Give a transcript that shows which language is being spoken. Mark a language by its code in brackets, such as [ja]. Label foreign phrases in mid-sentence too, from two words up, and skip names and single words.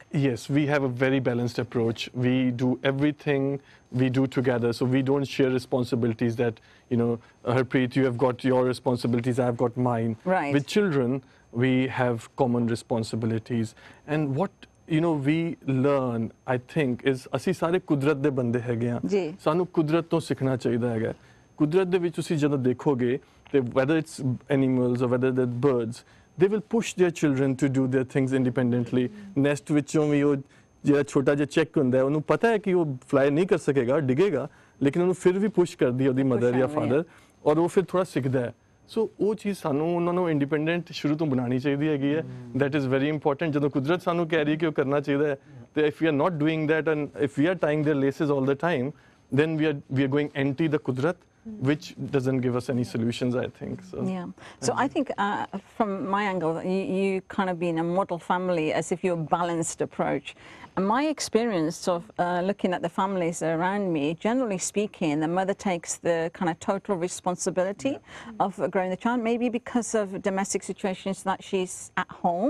[en] Yes, we have a very balanced approach. We do everything we do together, so we don't share responsibilities that, you know, Harpreet, you have got your responsibilities, I've got mine. Right. With children, we have common responsibilities. And what we learn, I think, is [pa] ਅਸੀਂ ਸਾਰੇ ਕੁਦਰਤ ਦੇ ਬੰਦੇ ਹੈਗੇ ਆ ਸਾਨੂੰ ਕੁਦਰਤ ਤੋਂ ਸਿੱਖਣਾ ਚਾਹੀਦਾ ਹੈਗਾ ਕੁਦਰਤ ਦੇ ਵਿੱਚ ਤੁਸੀਂ ਜਦੋਂ ਦੇਖੋਗੇ ਤੇ [en] whether it's animals or whether they're birds, they will push their children to do their things independently. [pa] Nest ਵਿੱਚੋਂ ਵੀ ਉਹ ਜਿਹੜਾ ਛੋਟਾ ਜਿਹਾ ਚੈੱਕ ਹੁੰਦਾ ਉਹਨੂੰ ਪਤਾ ਹੈ ਕਿ ਉਹ ਫਲਾਈ ਨਹੀਂ ਕਰ ਸਕੇਗਾ ਡਿੱਗੇਗਾ ਲੇਕਿਨ ਉਹਨੂੰ ਫਿਰ ਵੀ ਪੁਸ਼ ਕਰਦੀ ਹੈ ਉਹਦੀ ਮਦਰ ਜਾਂ ਫਾਦਰ ਔਰ ਉਹ ਫਿਰ ਥੋੜਾ ਸਿੱਖਦਾ ਹੈ ਸੋ ਉਹ ਚੀਜ਼ ਸਾਨੂੰ ਉਹਨਾਂ ਨੂੰ ਇੰਡੀਪੈਂਡੈਂਟ ਸ਼ੁਰੂ ਤੋਂ ਬਣਾਉਣੀ ਚਾਹੀਦੀ ਹੈਗੀ ਹੈ [en] that is very important [pa] ਜਦੋਂ ਕੁਦਰਤ ਸਾਨੂੰ ਕਹਿ ਰਹੀ ਕਿ ਉਹ ਕਰਨਾ ਚਾਹੀਦਾ ਹੈ ਤੇ [en] if we are not doing that and if we are tying their laces all the time then we are going anti the kudrat, which doesn't give us any solutions, I think. So, yeah. So I think from my angle, you kind of been a model family as if you're a balanced approach. And my experience of looking at the families around me, generally speaking, the mother takes the kind of total responsibility of growing the child, maybe because of domestic situations that she's at home.